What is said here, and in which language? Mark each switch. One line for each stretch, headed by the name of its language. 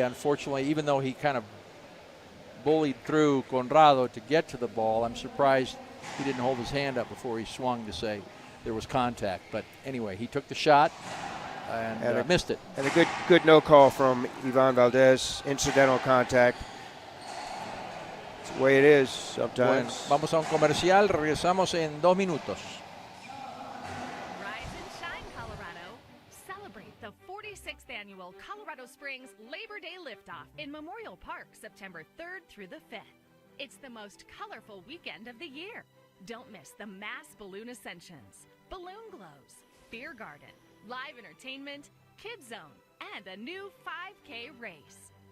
English: Unfortunately, even though he kind of bullied through Conrrado to get to the ball, I'm surprised he didn't hold his hand up before he swung to say there was contact. But anyway, he took the shot and missed it. And a good no call from Ivan Valdez, incidental contact. It's the way it is sometimes.
Spanish: Bueno, vamos a un comercial, regresamos en 2 minutos.
English: Rise and shine, Colorado. Celebrate the 46th annual Colorado Springs Labor Day Liftoff in Memorial Park, September 3rd through the 5th. It's the most colorful weekend of the year. Don't miss the mass balloon ascensions, balloon glows, beer garden, live entertainment, kids zone, and a new 5K race.